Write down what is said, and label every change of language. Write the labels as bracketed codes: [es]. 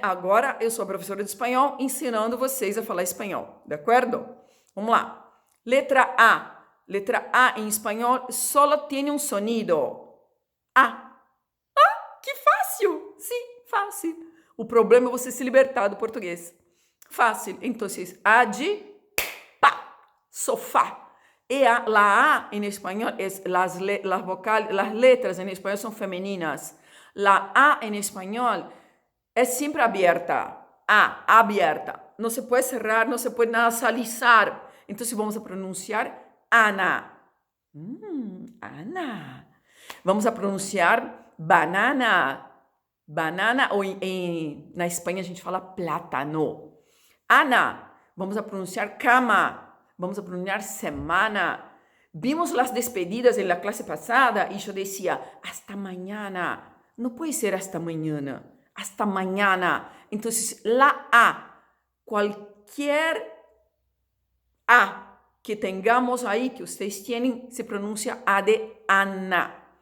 [pt] Agora eu sou a professora de espanhol ensinando vocês a falar espanhol, de acordo? Vamos lá. Letra A. Letra A em espanhol solo tem um sonido. A. Que fácil! Sim, fácil. O problema é você se libertar do português. Fácil. Então, A de pá, sofá. [es] La A en español es las letras en español son femeninas. La A en español es siempre abierta. A, abierta. No se puede cerrar, no se puede nasalizar. Entonces vamos a pronunciar Ana. Ana. Vamos a pronunciar banana. [pt] Banana, ou na Espanha a gente fala plátano. [es] Ana. Vamos a pronunciar cama. Vamos a pronunciar semana. Vimos las despedidas en la clase pasada y yo decía, hasta mañana. No puede ser hasta mañana. Hasta mañana. Entonces, la A, cualquier A que tengamos ahí, que ustedes tienen, se pronuncia A de Ana.